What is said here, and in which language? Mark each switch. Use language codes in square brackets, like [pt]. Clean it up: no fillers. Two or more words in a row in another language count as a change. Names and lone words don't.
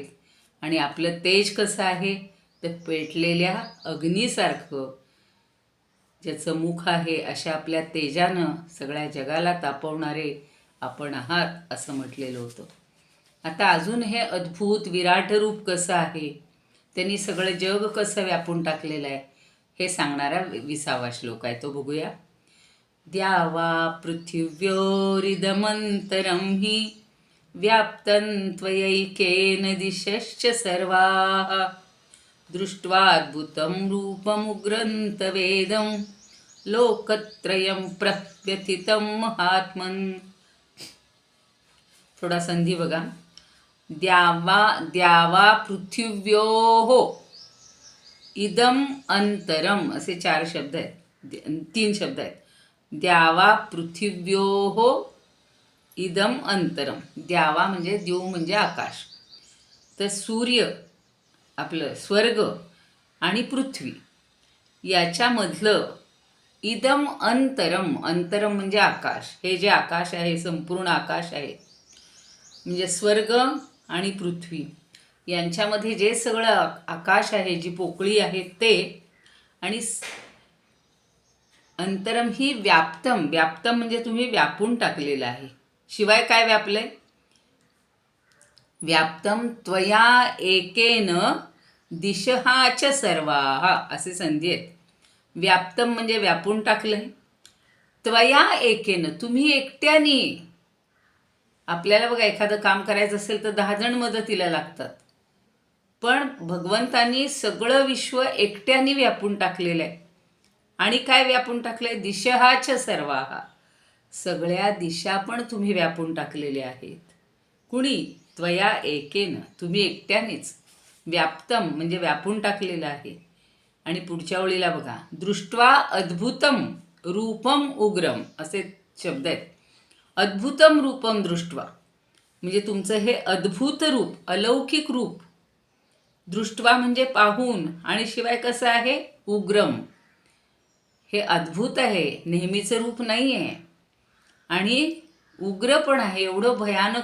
[mr] आणि आपलं तेज कसं आहे तर पेटलेल्या अग्नीसारखं ज्याचं मुख आहे अशा आपल्या तेजानं सगळ्या जगाला तापवणारे आपण आहात असं म्हटलेलं होतं. आता अजून हे अद्भुत विराट रूप कसं आहे, त्यांनी सगळं जग कसं व्यापून टाकलेलं आहे हे सांगणारा 20वा श्लोक आहे. तो बघूया. [sa] द्यावा पृथिव्योरिदमन्तरं हि व्याप्तं त्वयैकेन दिशश्च सर्वाः दृष्ट्वाद्भुतं रूपमुग्रं तवेदं लोकत्रयं प्रव्यथितं महात्मन्. [mr] थोडा संधी बघा. [sa] द्यावा पृथिव्योः इदम अंतरम [mr] असे 4 शब्द आहेत, 3 शब्द आहेत. [sa] द्यावा पृथिव्योः इदम अंतरम. [mr] द्यावा म्हणजे द्यू म्हणजे आकाश, तर सूर्य आपलं स्वर्ग आणि पृथ्वी याच्यामधलं [sa] इदम अंतरम. [mr] अंतरम म्हणजे आकाश. हे जे आकाश आहे संपूर्ण आकाश आहे म्हणजे स्वर्ग आणि पृथ्वी यांच्यामध्ये जे सगळं आकाश आहे, जी पोकळी आहे ते. आणि [sa] अंतरम ही व्याप्तम. [mr] व्याप्तम म्हणजे तुम्ही व्यापून टाकलेलं आहे. शिवाय काय व्यापलंय? [sa] व्याप्तम त्वया एकेन दिशहाच सर्वाः [mr] असे संधी आहेत. व्याप्तम म्हणजे व्यापून टाकलंय. [sa] त्वया एकेन [mr] तुम्ही एकट्याने. आपल्याला बघा एखादं काम करायचं असेल तर 10 जण मदतीला लागतात, पण भगवंतांनी सगळं विश्व एकट्याने व्यापून टाकलेलं आहे. आणि काय व्यापून टाकलंय? [sa] दिशहाच सर्वाहा, [mr] सगळ्या दिशा पण तुम्ही व्यापून टाकलेल्या आहेत. कुणी? [sa] त्वया एकेन, [mr] तुम्ही एकट्यानेच. व्याप्तम म्हणजे व्यापून टाकलेलं आहे. आणि पुढच्या ओळीला बघा, [sa] दृष्ट्वा अद्भुतम रूपम उग्रम [mr] असे शब्द आहेत. [sa] अद्भुतम रूपम दृष्ट्वा [mr] म्हणजे तुमचं हे अद्भुत रूप, अलौकिक रूप. दृष्ट्वा म्हणजे पाहून, आणि शिवाय कसं आहे? उग्रम, हे अद्भुत आहे, नेहमीचं रूप नाही आहे. आणि उग्र पण आहे, एवढं भयानक.